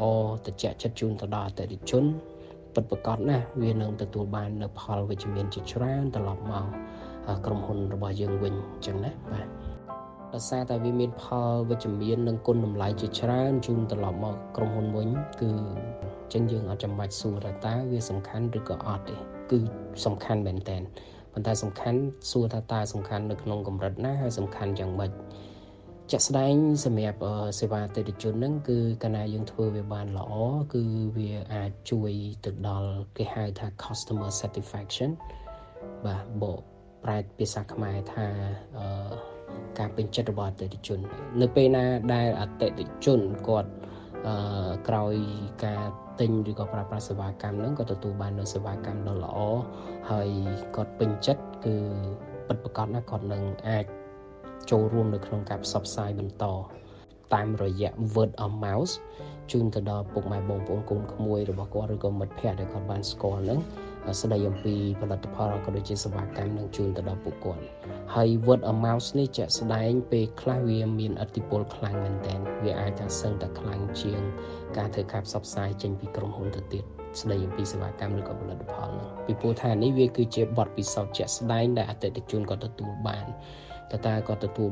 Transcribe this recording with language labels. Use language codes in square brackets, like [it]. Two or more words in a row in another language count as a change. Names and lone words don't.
[km] ត្រជាក់ចិត្តជូនទៅដល់អតិថិជនពិតប្រាកដណាស់វានឹងទទួលបាននូវផលវិជ្ជមានជាច្រើនត្រឡប់មកក្រុមហ៊ុនរបស់យើងវិញអញ្ចឹងណាបាទដោយសារតែវាមានផលវិជ្ជមាននិងគុណតម្លៃជាច្រើនជូនត្រឡប់មកក្រុមហ៊ុនវិញគឺអញ្ចឹងយើងអត់ចាំបាច់សួរថាតើវាសំខាន់ឬក៏អត់ទេគឺសំខាន់មែនតើប៉ុន្តែសំខាន់សួរថាតើសំខាន់នៅក្នុងកម្រិតណាហើយសំ ខាន់យ៉ាងម៉េចជាក់ស្ដែងសម្រាប់សេវាអតិថិជនហ្នឹងគឺកាលណាយើងធ្វើវាបានល្អគឺ វាអាចជួយទៅដល់គេហៅថា [en] customer satisfaction [km] បាទបកប្រែភាសាខ្មែរថាការពេញចិត្តរបស់អតិថិជននៅពេលណាដែលអតិថិជនគាត់ក្រោយការទិញឬក៏ប្រើប្រាស់សេវាកម្មហ្នឹងក៏ទទួលបាននូវសេវាកម្មដ៏ល្អហើយគាត់ពេញចិត្តគឺពិតប្រាកដណាស់គាត់នឹងអាចចូលរួមនៅ ក្នុងការផ្សព្វផ្សាយបន្តតាមរយៈ [en] word of mouth [km] ជូនទៅដល់ពុកម៉ែបងប្អូនកូនក្មួយរបស់គាត់ឬក៏មិត្តភ័ក្តិដែលគាត់បានស្គាល់ហ្នឹងស្ដីអំពីផលិតផលក៏ដូចជាសេវាកម្មនឹងជូនទៅដល់ពួកគាត់ហើយ [en] word of mouth [km] នេះជាក់ស្ដែងពេលខ្លះវាមានឥទ្ធិពលខ្លាំងមែនទែន វាអាចថាសឹងតែខ្លាំងជាងការធ្វើការផ្សព្វផ្សាយចេញពីក្រុមហ៊ុនទៅទៀតស្ដីអំពីសេវាកម្មឬក៏ផលិតផលហ្នឹងពីព្រោះថានេះវាគឺជាបទពិសោធន៍ជាក់ស្ដែងដែលអតិថិជនគាត់ទទួលបានតើគាត់ទទួល